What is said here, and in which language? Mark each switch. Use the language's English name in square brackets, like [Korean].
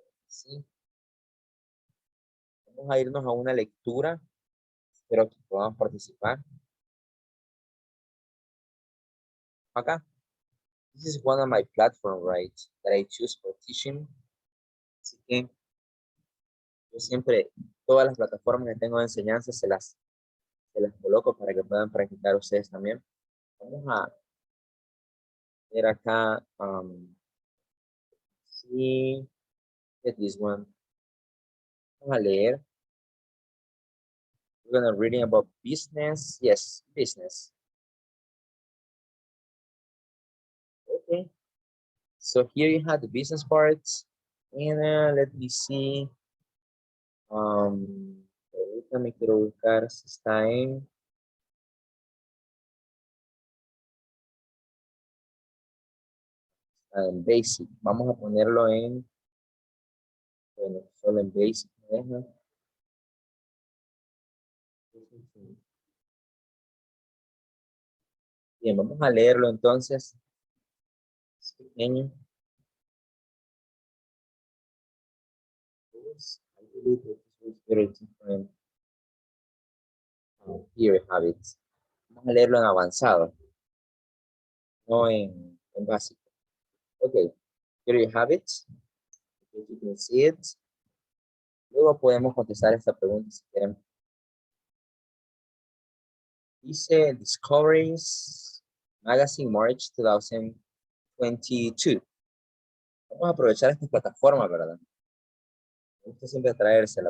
[Spanish] ¿Sí? Vamos a irnos a una lectura. Espero que podamos participar. Acá. [English] This is one of my platforms, right, that I choose for teaching. [Spanish] Así que yo siempre, todas las plataformas que tengo de enseñanza se las coloco para que puedan practicar ustedes también. Vamos a ver acá. Sí, [English] this one. [Spanish] Vamos a leer. [English] We're gonna reading about business. Yes, business. Okay. So here you have the business parts, and let me see. [Spanish] Ahorita me quiero buscar si está en basic. Vamos a ponerlo en, bueno, solo en basic. ¿Me deja? Bien, vamos a leerlo entonces. Es pequeño. [English] I believe that this was very different. Here you have it. [Spanish] Vamos a leerlo en avanzado, no en básico. [English] Ok, here you have it. You can see it. [Spanish] Luego podemos contestar esta pregunta si quieren. Dice Discoveries Magazine March 2022. Vamos a aprovechar esta plataforma, ¿verdad? Me gusta siempre traérsela.